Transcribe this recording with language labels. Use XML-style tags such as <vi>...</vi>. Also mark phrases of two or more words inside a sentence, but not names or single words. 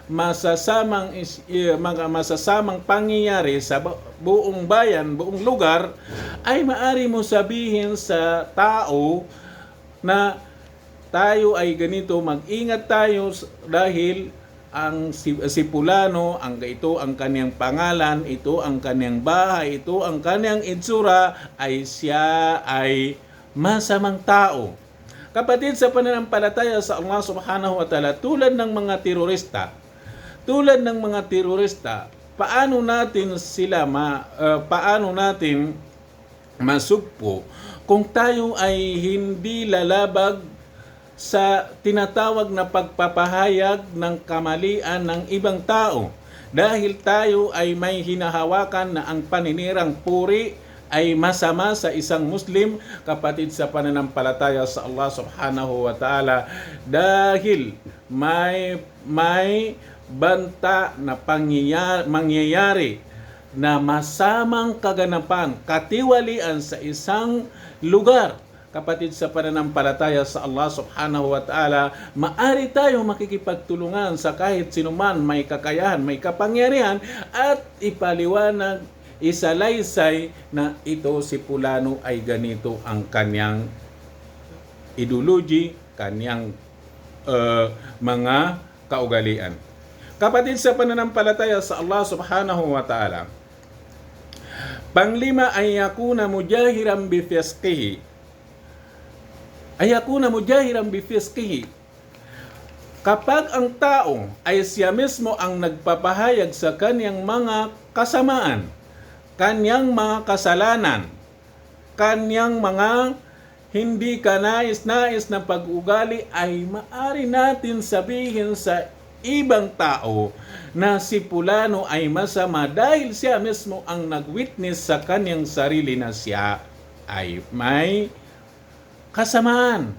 <tl>masasamang pangyayari sa buong bayan, buong lugar, ay maari mo sabihin sa tao na tayo ay ganito, mag-ingat tayo dahil ang si Pulano, ito ang kanyang pangalan, ito ang kanyang bahay, ito ang kanyang itsura, ay siya ay masamang tao. Kapatid sa pananampalataya sa Allah</tl> <ar>سبحانه وتعالى,</ar> <tl>tulad ng mga terorista, paano natin masugpo kung tayo ay hindi lalabag sa tinatawag na pagpapahayag ng kamalian ng ibang tao. Dahil tayo ay may hinahawakan na ang paninirang puri ay masama sa isang Muslim, kapatid sa pananampalataya sa Allah</tl> <ar>سبحانه وتعالى,</ar> <tl>dahil may banta na mangyayari na masamang kaganapan, katiwalian sa isang lugar. Kapatid sa pananampalataya sa Allah</tl> <ar>سبحانه وتعالى,</ar> <tl>maari tayo makikipagtulungan sa kahit sinuman may kakayahan, may kapangyarihan, at ipaliwanag, isalaysay na ito si Pulano ay ganito ang kanyang ideology, kanyang mga kaugalian. Kapatid sa pananampalataya sa Allah</tl> <ar>سبحانه وتعالى,</ar> <tl>panglima ay</tl> <ar>يكون مجاهرا بفسقه.</ar> <tl>Kapag ang tao ay siya mismo ang nagpapahayag sa kanyang mga kasamaan, kanyang mga kasalanan, kanyang mga hindi ka nais-nais na pag-ugali ay maari natin sabihin sa ibang tao na si Pulano ay masama dahil siya mismo ang nag-witness sa kanyang sarili na siya ay may kasamaan.</tl>